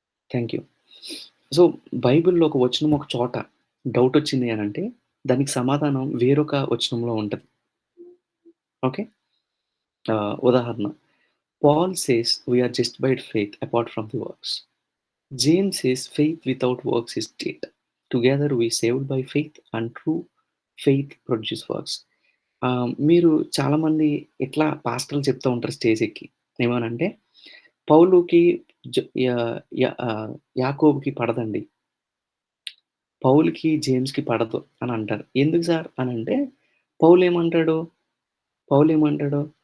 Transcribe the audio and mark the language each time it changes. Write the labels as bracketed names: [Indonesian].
[Telugu] Thank you. So, బైబిల్‌లో ఒక వచనం ఒక చోట డౌటొచ్చింది అనంటే దానికి సమాధానం వేరొక వచనంలో ఉంటది. ఓకే. [English] ఉదాహరణ Paul says we are justified faith apart from the works. James says faith without works is dead. Together we saved by faith and true faith produces works. [Telugu] మీరు చాలామంది ఇట్లా పాస్టర్‌లు చెప్తా ఉంటారు స్టేజ్ ఎక్కి. ఏమనంటే పౌలుకి జ య య యాకోబుకి పడదండి. పౌలుకి, జేమ్స్‌కి పడదు అని అంటారు. ఎందుకు సార్ అనంటే పౌలేమంటాడు? పౌలేమంటాడు?